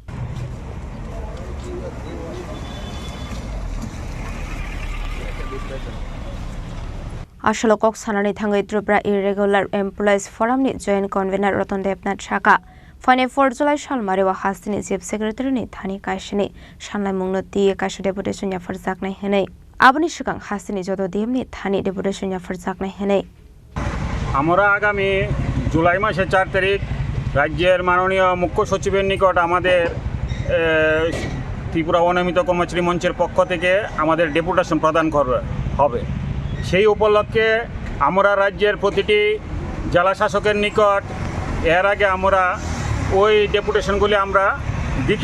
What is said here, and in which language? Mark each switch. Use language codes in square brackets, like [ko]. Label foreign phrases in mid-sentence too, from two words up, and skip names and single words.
[trp] Ashalokok Sanani Thangai Tripura Irregular Employees Forum ni [en] Joint Convener [trp] Roton Depnat Shaka 4 July Shalmari wa Hastini [en] Chief Secretary [trp] ni Thani Kaishini Shanlai Mungno Tiye Kaisha Deputation ya Farzak nai henei Abani Shukang Hastini Jodo DM ni Thani Deputation ya Farzak nai henei [bn] আমরা আগামী জুলাই মাসের 4 তারিখ রাজ্যের মাননীয় মুখ্য সচিবের নিকট আমাদের ত্রিপুরা অনিয়মিত কর্মচারী মঞ্চের পক্ষ থেকে আমাদের ডেপুটেশন প্রদান হবে সেই উপলক্ষে আমরা রাজ্যের প্রতিটি জেলা শাসকের নিকট এর আগে আমরা ওই ডেপুটেশনগুলি আমরা দিতে